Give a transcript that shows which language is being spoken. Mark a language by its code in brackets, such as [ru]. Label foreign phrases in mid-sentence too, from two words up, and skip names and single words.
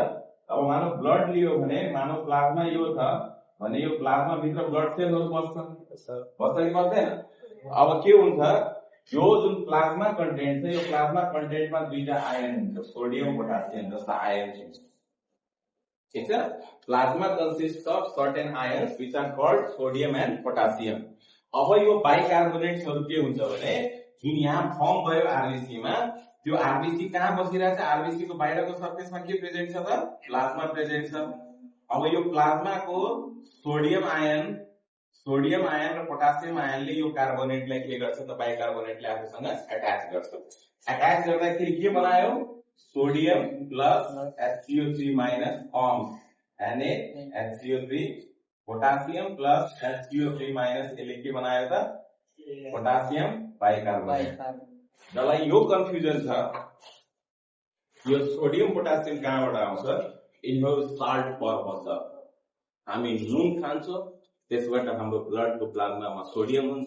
[ne] अब मानव ब्लड लियो भने, मानव प्लाज्मा यो छ भने यो प्लाज्मा भित्र ब्लड सेलहरु बस्छ कि बस्दैन? अब के हुन्छ? यो जुन [en] plasma content [ne] छ, यो [en] plasma contentमा [ne] दुईटा आयन हुन्छ, सोडियम पोटासियम जस्ता आयन हुन्छ। ठीक छ? [en] plasma consist of certain ions which are called sodium and potassium. [ne] अब यो बाइकार्बोनेट्सहरु के हुन्छ भने जुन यहाँ फर्म भयो आरबीसी मा, त्यो आरबीसी कहाँ बसिरहेछ? आरबीसी को बाहिरको सरफेसमा के प्रेजेन्ट छ त? [en] plasma present [ne] छ। अब यो प्लाज्माको [en] sodium ion [ne] र [en] potassium ionले [ne] यो कार्बोनेटलाई के गर्छ त? बाइकार्बोनेटले आफूसँग अट्याच गर्छ। अट्याच गर्दाखेरि के बनायो? [en] sodium plus HCO3 minus forms NaHCO3, potassium plus HCO3 minus [ne] यसले के बनायो त? [en] potassium bicarbonate. [ne] जसलाई यो कन्फ्युजन छ, यो सोडियम पोटासियम कहाँबाट आउँछ? यिनीहरु [en] salt purpose [ne] छ। हामी नुन खान्छौं, त्यसबाट हाम्रो ब्लडको प्लाज्मामा सोडियम हुन्छ।